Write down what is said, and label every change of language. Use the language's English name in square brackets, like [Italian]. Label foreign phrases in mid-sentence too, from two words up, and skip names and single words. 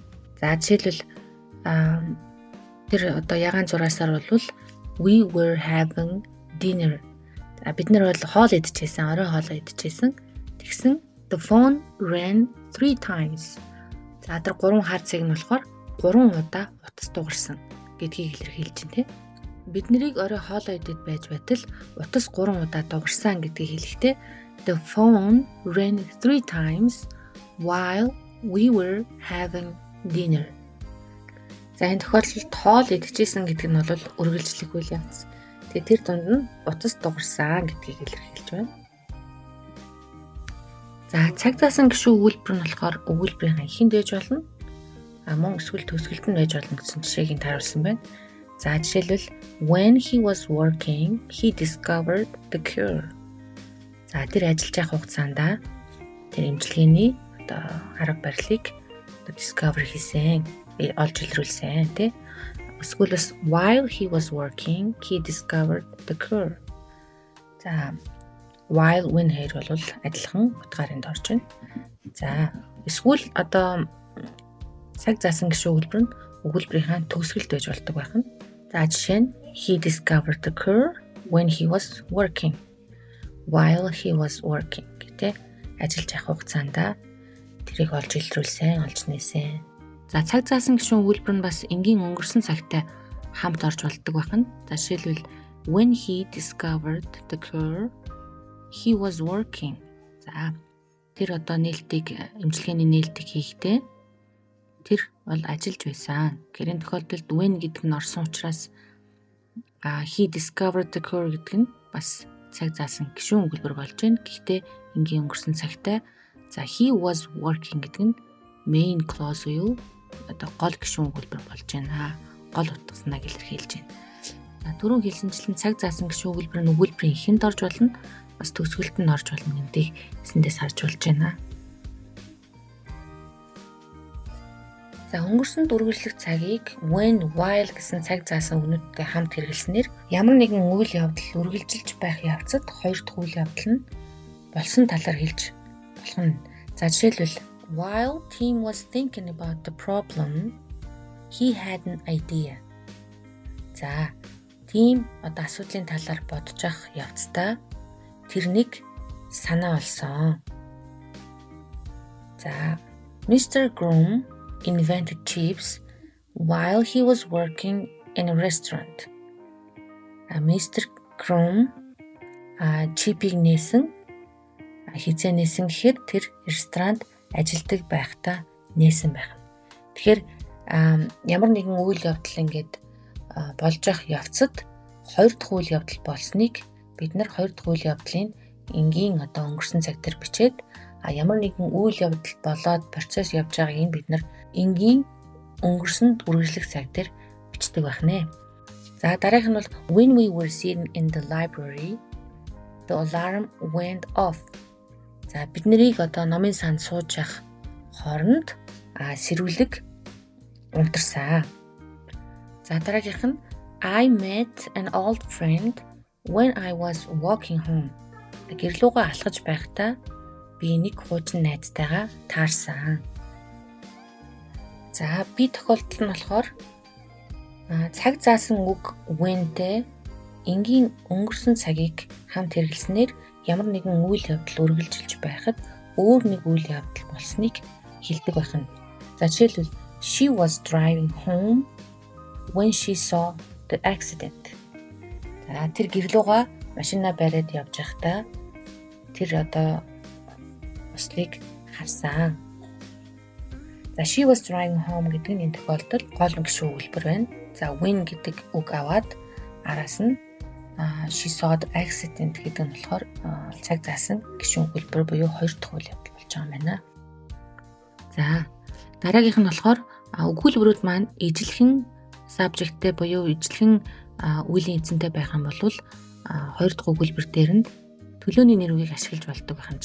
[Mongolian] За жишээлбэл тэр одоо ягаан зураасаар бол [English] we were having dinner. [Mongolian] Бид нар бол хоол идчихсэн, орой хоол идчихсэн. [English] Тэгсэн the phone rang 3 times. [Mongolian] За тэр 3 хаарцыг нь болохоор 3 удаа утас дугарсан гэдгийг илэрхийлж байна тийм. Бид нарыг орой хоолоо идэж байж байтал утас 3 удаа дугарсан гэдгийг хэлэхдээ [English] the phone rang 3 times while we were having dinner. [Mongolian] За энэ тохиолдолд хоол идчихсэн гэдэг нь бол үргэлжлэх үйл явц. Тэгээ тэр дунд нь утас дугарсан гэдгийг илэрхийлж байна. За цаг заасан гишүүн өгүүлбэр нь болохоор өгүүлбэрийн эхэнд байж болно. Мөн эсвэл төгсгөлд нь байж болно гэсэн жишээг нь тааруулсан байна. За жишээлбэл [English] when he was working, he discovered the cure. [Mongolian] За тэр ажиллаж байх хугацаанд тэр эмчилгээний одоо арга барилыг discover хийсэн, олж илрүүлсэн тий. Эсвэл бас [English] while he was working, he discovered the cure. [Mongolian] За [English] while when [Mongolian] хоёр бол адилхан утгаар энд орж байна. За эсвэл одоо цаг заасан гишүүн өгүүлбэр нь өгүүлбэрийн төгсгөлд байж болдог байх нь. За жишээ нь [English] he discovered the cure when he was working. While he was working [Mongolian] гэдэг ажиллаж байх хугацаанд тэрийг олж илрүүлсэн, олж нээсэн. За цаг заасан гишүүн өгүүлбэр нь бас энгийн өнгөрсөн цагтай хамт орж болдог байх нь. За жишээлбэл [English] when he discovered the cure, he was working. [Mongolian] За тэр одоо нээлтийг эмчилгээний нээлтийг хийхдээ тэр бол ажиллаж байсан. Гэрийн тохиолдолд when гэдэг нь орсон учраас [English] he discovered the cure [Mongolian] гэдэг нь бас цаг заасан гишүүн өгүүлбэр болж байна. Гэхдээ энгийн өнгөрсөн цагтай за [English] he was working [Mongolian] гэдэг нь [English] main clause [Mongolian] буюу одоо гол гишүүн өгүүлбэр болж байна. Гол утгаснаа илэрхийлж байна. Түрүүн хэлсэнчлэн цаг заасан гишүүн өгүүлбэр нь өгүүлбэрийн эхэнд орж болно. Бас төгсгөлд нь орж болно гэдгийг эсэндээс харж болж байна. За өнгөрсөнд үргэлжлэх цагийг [English] when, while [Mongolian] гэсэн цаг заасан үгнүүдтэй хамт хэрэглэснээр ямар нэгэн үйл явдал үргэлжилж байх явцад хоёр дахь үйл явдал нь болсон талаар хэлж болох нь. За жишээлбэл [English] while Tim was thinking about the problem, he had an idea. [Mongolian] За Tim одоо асуудлын талаар бодож ах явцдаа тэр нэг санаа олсон. За Mr. [English] Groom invented chips while he was working in a restaurant. [Mongolian] Mr. Groom чипийг нээсэн. Хизээ нээсэн гэхээр тэр ресторанд ажилдаг байхдаа нээсэн байх. Тэгэхээр ямар нэгэн үйл явдал ингээд болж явах явцад хоёр дахь үйл явдал болсныг бид нар хоёр дахь үйл явдлын энгийн өнгөрсөн цаг дээр бичээд ямар нэгэн үйл явдал болоод процесс явж байгааг бид нар энгийн өнгөрсөнд үргэлжлэх цаг дээр бичдэг байх нэ. За дараагийнх нь бол [English] when we were sitting in the library the alarm went off. [Mongolian] За бид нарыг номын санд сууж явах хооронд сэрүүлэг унтарсан. За дараагийнх нь [English] I met an old friend when I was walking home. [Mongolian] Гэрлүүгээ алхаж байхдаа би нэг хуучин найзтайгаа таарсан. За би тохиолдол нь болохоор цаг заасан үг whenтэй энгийн өнгөрсөн цагийг хамт хэрэглэснээр ямар нэгэн үйл явдал үргэлжилж байхад өөр нэг үйл явдал болсныг хэлдэг байна. За жишээлбэл [English] she was driving home when she saw the accident. [Mongolian] За тэр гэрлүүгээ машинаа бариад явж байхдаа тэр ослыг харсан. За [English] she was driving home [Mongolian] гэдэг нь энэ тохиолдолд гол гишүүн өгүүлбэр байна. За when гэдэг үг аваад араас нь [English] she saw the accident [Mongolian] гэдэг нь болохоор цаг заасан гишүүн өгүүлбэр буюу хоёр дахь үйл явдал болж байгаа юм байна. За дараагийнх нь болохоор өгүүлбэрүүд маань ижилхэн subjectтэй буюу ижилхэн үеийн эзэнтэй байх юм бол хоёр дахь өгүүлбэр дээр нь төлөөний нэр үгийг ашиглаж болдог байх.